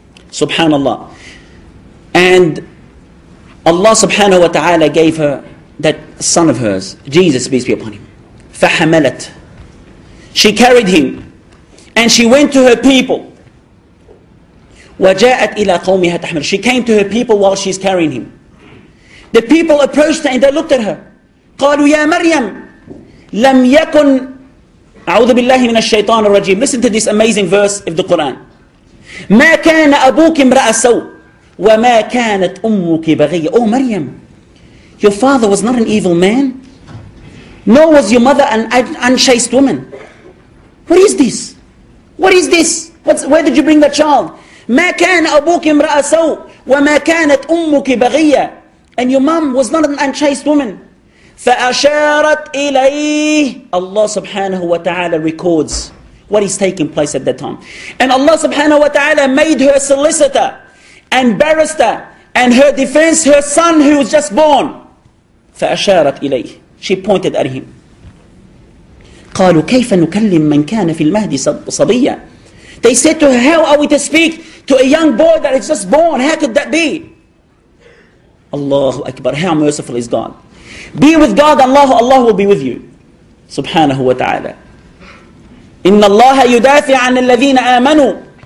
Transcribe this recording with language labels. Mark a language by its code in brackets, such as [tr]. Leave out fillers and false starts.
[en] Subhanallah. And Allah subhanahu wa ta'ala gave her that son of hers, Jesus, peace be upon him. [ar] فَحَمَلَتْ. [en] She carried him and she went to her people. [ar] وَجَاءَتْ إِلَىٰ قَوْمِهَا تَحْمِلُ. [en] She came to her people while she's carrying him. The people approached her and they looked at her. [ar] قالوا يا مريم لم يكن أعوذ بالله من الشيطان الرجيم. [en] Listen to this amazing verse of the Quran. [ar] ما كان أبوك امرأ سوء وما كانت أمك بغية. [en] Oh Maryam, your father was not an evil man, nor was your mother an unchaste woman. What is this? What is this? Where did you bring that child? [ar] ما كان أبوك امرأ سوء وما كانت أمك بغية. [en] And your mom was not an unchaste woman. [ar] فأشارت إليه. [en] Allah subhanahu wa ta'ala records what is taking place at that time. And Allah subhanahu wa ta'ala made her solicitor and barrister and her defense, her son who was just born. [ar] فأشارت إليه. [en] She pointed at him. [ar] قالوا كيف نكلم من كان في المهد صبيا. [en] They said to her, how are we to speak to a young boy that is just born? How could that be? Allahu Akbar, how merciful is God. Be with God, Allah will be with you. [ar] Subhanahu wa ta'ala. إِنَّ اللَّهَ يُدَافِعَ عَنَ الَّذِينَ آمَنُوا.